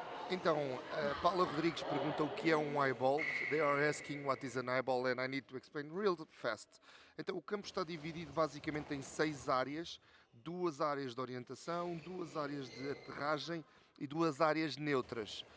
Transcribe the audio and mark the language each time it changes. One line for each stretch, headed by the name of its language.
Portuguese: Então, Paula Rodrigues pergunta o que é um eyeball.
English: They are asking what is an eyeball and I need to explain real fast.
Portuguese: Então, o campo está dividido basicamente em 6 áreas. 2 áreas de orientação, 2 áreas de aterragem e 2 áreas neutras.